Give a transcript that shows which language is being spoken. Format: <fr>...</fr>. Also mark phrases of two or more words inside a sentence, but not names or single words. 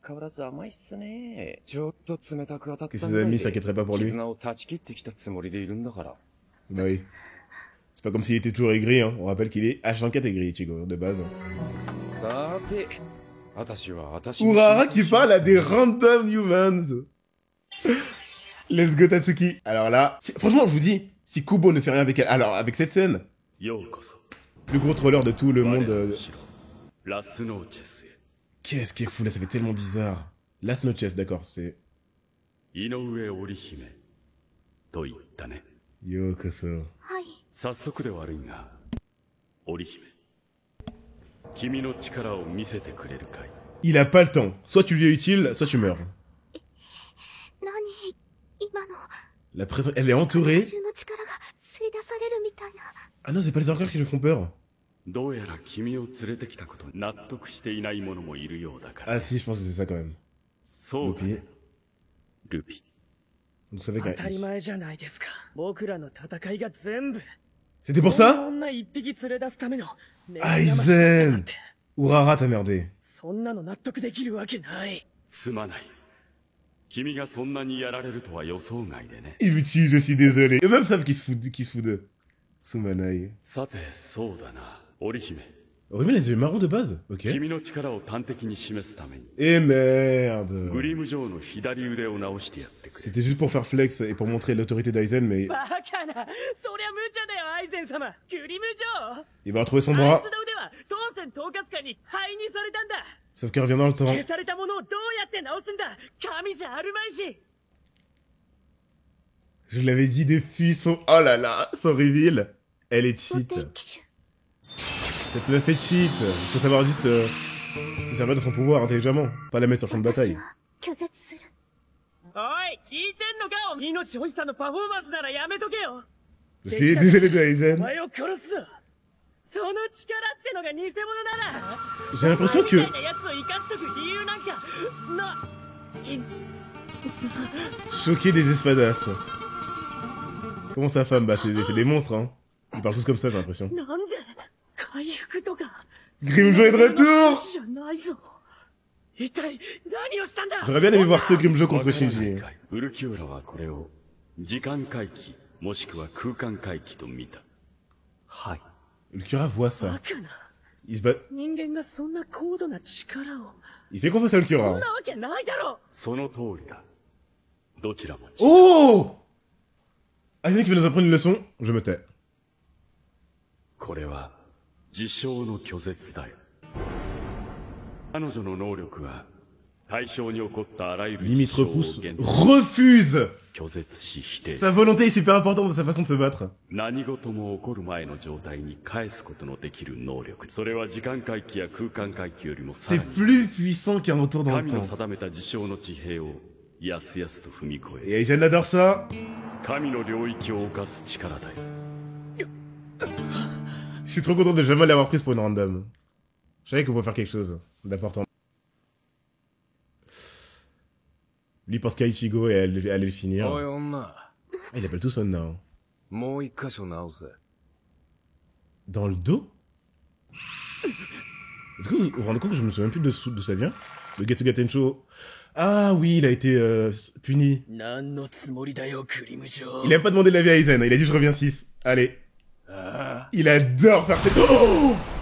<fr>Que ses amis s'inquiéteraient pas pour lui. Bah oui. C'est pas comme s'il était toujours aigri, hein. On rappelle qu'il est H24 aigri, Ichigo, de base. Urara qui parle à des</fr> <en>random humans. Let's go Tatsuki.</en> <fr>Alors là, franchement, je vous dis, si Kubo ne fait rien avec elle, alors avec cette scène, plus gros troller de tout le monde.</fr> <ja>ラスノーチェスへ。</ja> <fr>Qu'est-ce qui est fou là, ça fait tellement bizarre. Last No Chess, d'accord, c'est...</fr> <ja>井上織姫と言ったね。 Yokoso. はい。早速で悪いが、織姫、君の力を見せてくれるかい。</ja> <fr>Il a pas le temps. Soit tu lui es utile, soit tu meurs.</fr> <ja>何今の</ja> <fr>La pression... Elle est entourée.</fr> <ja>私の力が吸い出されるみたいな。</ja> <fr>Ah non, c'est pas les orques qui lui font peur.</fr> <ja>どうやら君を連れてきたことに納得していない者もいるようだから。</ja> <fr>Ah si, je pense que c'est ça quand même.</fr> <ja>そうだ Lupi. ね、ルピ。</ja> <fr>Donc ça fait</fr> <ja>当たり</ja> <fr>qu'un...</fr> <ja>前じゃないですか。僕らの戦いが全部。</ja> <fr>C'était pour</fr> <ja>こんな</ja> <fr>ça?</fr> <ja>女一匹連れ出すための。 Aizen!</ja> <fr>Urara, t'as merdé.</fr> <ja>そんなの納得できるわけない。すまない。君がそんなにやられるとは予想外でね。</ja> <fr>Il me tue, je suis désolé. Et même savent qu'ils se foutent d'eux. Sumanai.</fr> <ja>さて、そうだな、織姫。</ja> <fr>Aurélie les yeux marrons de base? Ok.</fr> <ja>君の力を端的に示すために、</ja> <fr>Et merde.</fr> <ja>グリム城の左腕を直してやってくれ。</ja> <fr>C'était juste pour faire flex et pour montrer l'autorité d'Aizen, mais</fr> <ja>バカな。そりゃ無茶だよ、アイゼン様。グリム城。</ja> <fr>il va retrouver son</fr> <ja>あ</ja> <fr>bras.</fr> <ja>いつの腕は当選統括官に灰にされたんだ。</ja> <fr>Sauf qu'il revient dans le temps.</fr> <ja>消されたものをどうやって直すんだ。神じゃあるまいし。</ja> <fr>Je l'avais dit depuis son... Oh là là, son reveal. Elle est</fr> <ja>無</ja> <fr>cheat.</fr> <ja>敵手。</ja> <fr>Cette meuf est cheat. Il faut savoir juste se servir de son pouvoir intelligemment. Pas la mettre sur le champ de</fr> <ja>私</ja> <fr>bataille.</fr> <ja>は拒絶する。おい、聞いてんのか。命欲しさのパフォーマンスならやめとけよ。</ja> <fr>Je sais, désolé de</fr> <ja>お</ja> <fr>Aizen.</fr> <ja>前を殺すぞ。その力ってのが偽物なら。</ja> <fr>J'ai l'impression que...</fr> <ja>お前みたいなやつを生かしとく理由なんか</ja> <fr>Choquer des espadas. Comment sa femme? Bah c'est des monstres, hein. Ils parlent tous comme ça, j'ai l'impression.</fr> <ja>なんで回復とか</ja> <fr>Grimjo est de retour!</fr> <ja>じゃないぞ。一体何をしたんだ。</ja> <fr>J'aurais bien aimé voir ce Grimjo</fr> <ja>わ</ja> <fr>contre</fr> <ja>からない</ja> <fr>Shinji.</fr> <ja>かい。ウルキューラはこれを時間回帰もしくは空間回帰と見た。はい。</ja> <fr>Le Cura voit</fr> <ja>バ</ja> <fr>ça.</fr> <ja>カな。</ja> <fr>Il se bat...</fr> <ja>人間がそんな高度な力を。</ja> <fr>Il fait confiance à le</fr> <ja>そん</ja> <fr>Cura.</fr> <ja>なわけないだろ。その通りだ。どちらも。</ja> <fr>Oh! Aizen qui veut nous apprendre une leçon, je me tais.</fr> <ja>これは自称の拒絶だよ。彼女の能力は対象に起こったあらゆる</ja> <fr>Limite</fr> <ja>事象を</ja> <fr>repousse.</fr> <ja>限</ja> <fr>Refuse!</fr> <ja>拒絶し否定。</ja> <fr>Sa volonté est super importante dans sa façon de se battre.</fr> <ja>何事も起こる前の状態に返すことのできる能力。それは時間回帰や空間回帰よりもさ</ja> <fr>C'est</fr> <ja>らに</ja> <fr>plus puissant qu'un retour dans le</fr> <ja>神の</ja> <fr>temps.</fr> <ja>定めた事象の地平をやすやすと踏み越</ja> <fr>Et</fr> <ja>え、</ja> <fr>Aizen adore ça.</fr> <ja>神の領域を侵す力だよ。</ja> <fr>Je suis trop content de jamais l'avoir prise pour une random. Je savais qu'on pouvait faire quelque chose d'important. Lui pense qu'à Ichigo et elle allait le finir.</fr> <ja>おい女、</ja> <fr>Ah, il appelle tout son nom.</fr> <ja>もう一箇所直せ。</ja> <fr>Dans le dos? Est-ce que vous vous rendez compte que je me souviens plus d'où ça vient? Le Getsuga Tencho. Ah oui, il a été puni.</fr> <ja>何のつもりだよ、グリム城。</ja> <fr>Il a pas demandé l'avis à Aizen, il a dit je reviens 6. Allez. Il adore faire ses... Oh!</fr>